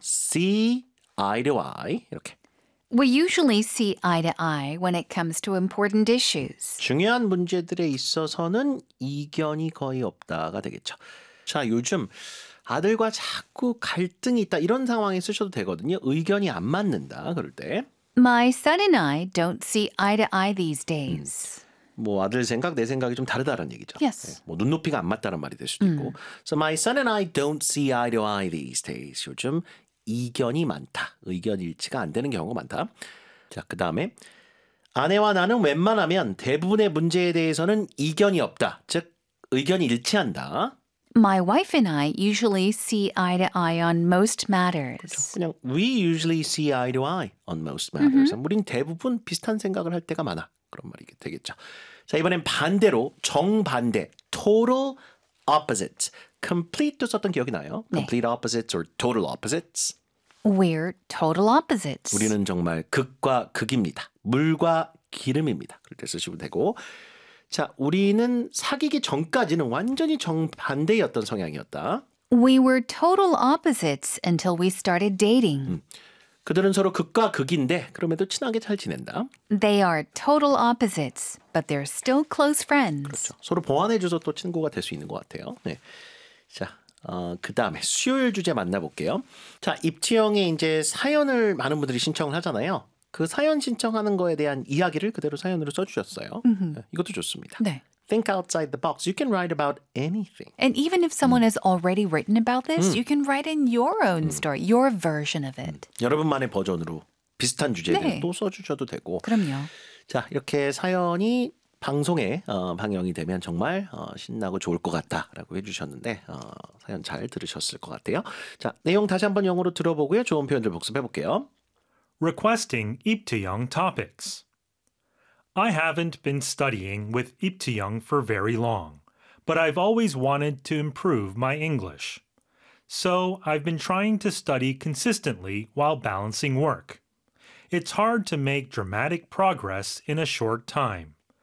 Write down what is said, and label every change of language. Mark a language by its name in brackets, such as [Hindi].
[English] See eye to eye. [Korean] 이렇게. [English] We usually see eye to eye when it comes to important issues. [Korean] 중요한 문제들에 있어서는 이견이 거의 없다가 되겠죠. 자, 요즘 아들과 자꾸 갈등이 있다. 이런 상황에 쓰셔도 되거든요. 의견이 안 맞는다. 그럴 때. [English] My son and I don't see eye to eye these days. [Korean] 뭐 아들 생각, 내 생각이 좀 다르다는 얘기죠. [English] Yes. [Korean] 네. 뭐 눈높이가 안 맞다는 말이 될 수도 있고. [English] So my son and I don't see eye to eye these days. [Korean] 요즘 이견이 많다. 의견 일치가 안 되는 경우가 많다. 자, 그 다음에 아내와 나는 웬만하면 대부분의 문제에 대해서는 이견이 없다. 즉, 의견이 일치한다. [English] My wife and I usually see eye to eye on most matters. [Korean] 그냥 [English] we usually see eye to eye on most matters. Mm-hmm. [Korean] 우린 대부분 비슷한 생각을 할 때가 많아. 그런 말이 되겠죠. 자, 이번엔 반대로 정반대, total opposites. [English] Complete도 [Korean] 썼던 기억이 나요. [English] Complete 네. opposites or total opposites. We're total opposites. [Korean] 우리는 정말 극과 극입니다. 물과 기름입니다. 그럴 때 쓰시면 되고. 자, 우리는 사귀기 전까지는 완전히 정반대였던 성향이었다. [English] We were total opposites until we started dating. [Korean] 그들은 서로 극과 극인데 그럼에도 친하게 잘 지낸다. [English] They are total opposites, but they're still close friends. [Korean] 그렇죠. 서로 보완해줘서 또 친구가 될 수 있는 것 같아요. 네. 자, 그다음에 수요일 주제 만나볼게요. 자, 입지영의 이제 사연을 많은 분들이 신청을 하잖아요. 그 사연 신청하는 거에 대한 이야기를 그대로 사연으로 써주셨어요. Mm-hmm. 이것도 좋습니다. 네. [English] Think outside the box. You can write about anything. And even if someone has already written about this, you can write in your own story, your version of it. [Korean] 여러분만의 버전으로 비슷한 주제를 네. 또 써주셔도 되고. 그럼요. 자, 이렇게 사연이 방송에 방영이 되면 정말 신나고 좋을 것 같다라고 해주셨는데 사연 잘 들으셨을 것 같아요. 자, 내용 다시 한번 영어로 들어보고요. 좋은 표현들 복습해볼게요. [English] Requesting Ip to Young Topics. I haven't been studying with Ip to Young for very long, but I've always wanted to improve my English. So I've been trying to study consistently while balancing work. It's hard to make dramatic progress in a short time.